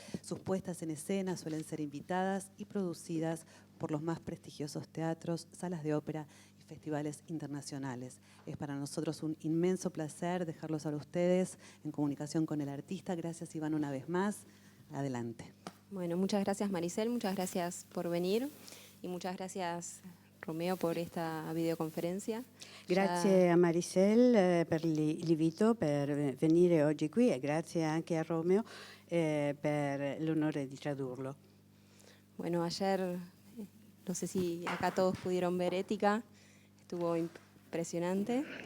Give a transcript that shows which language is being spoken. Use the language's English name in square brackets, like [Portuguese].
[Spanish] Sus puestas en escena suelen ser invitadas y producidas por los más prestigiosos teatros, salas de ópera y festivales internacionales. Es para nosotros un inmenso placer dejarlos a ustedes en comunicación con el artista. Gracias, Iván, una vez más. Adelante. Bueno, muchas gracias, Maricel, muchas gracias por venir y muchas gracias, Romeo, por esta videoconferenza. [Italian] Grazie a Maricel per l'invito per venire oggi qui e grazie anche a Romeo per l'onore di tradurlo. [Spanish] Bueno, ayer, no sé si acá todos pudieron ver Ética, estuvo impresionante.